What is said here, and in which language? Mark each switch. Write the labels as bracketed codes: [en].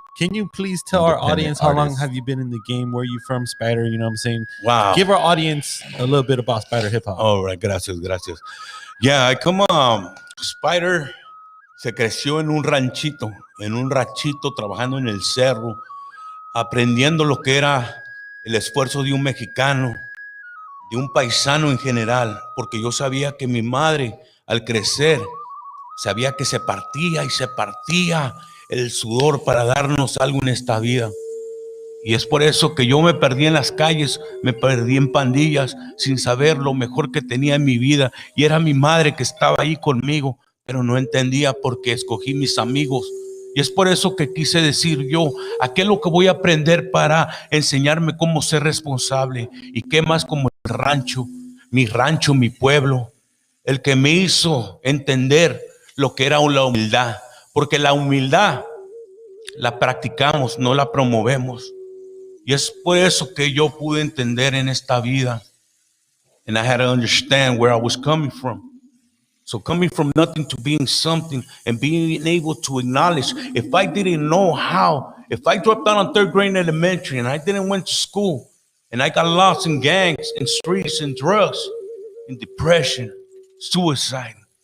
[en] Can you please tell our audience how long have you been in the game? Where are you from, Spider? You know what I'm saying? Wow. Give our audience a little bit about Spider Hip Hop. All right, [es] gracias. Yeah, como Spider se creció en un ranchito, trabajando en el cerro, aprendiendo lo que era el esfuerzo de un mexicano, de un paisano en general, porque yo sabía que mi madre, al crecer, sabía que se partía el sudor para darnos algo en esta vida. Y es por eso que yo me perdí en las calles, me perdí en pandillas, sin saber lo mejor que tenía en mi vida. Y era mi madre que estaba ahí conmigo, pero no entendía por qué escogí mis amigos. Y es por eso que quise decir yo, ¿a qué es lo que voy a aprender para enseñarme cómo ser responsable? Y qué más como el rancho, mi pueblo, el que me hizo entender lo que era la humildad. Porque la humildad la practicamos, no la promovemos. Y es por eso que yo pude entender en esta vida. [en] And I had to understand where I was coming from. So coming from nothing to being something and being able to acknowledge, if I didn't know how, if I dropped out on third grade elementary and I didn't went to school and I got lost in gangs and streets and drugs and depression, suicide,